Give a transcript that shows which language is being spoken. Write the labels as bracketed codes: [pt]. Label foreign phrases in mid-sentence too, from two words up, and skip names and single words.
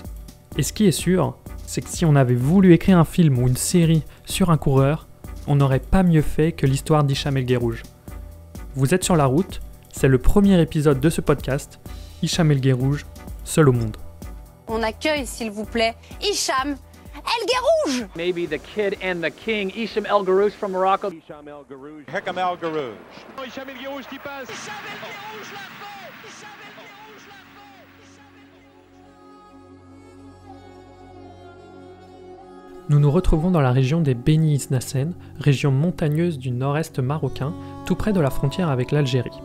[fr] Et ce qui est sûr, c'est que si on avait voulu écrire un film ou une série sur un coureur, on n'aurait pas mieux fait que l'histoire d'Hicham El Guerrouj. Vous êtes sur la route, c'est le premier épisode de ce podcast, Hicham El Guerrouj, seul au monde. On accueille, s'il vous plaît, Hicham El Guerrouj. [en] Maybe the kid and the king, Hicham El Guerrouj from Morocco. Hicham El Guerrouj. Hicham El Guerrouj. [fr] Hicham El Guerrouj qui passe. Hicham El Guerrouj l'a fait. Hicham El Guerrouj l'a fait. Nous nous retrouvons dans la région des Beni Isnassen, région montagneuse du nord-est marocain, tout près de la frontière avec l'Algérie.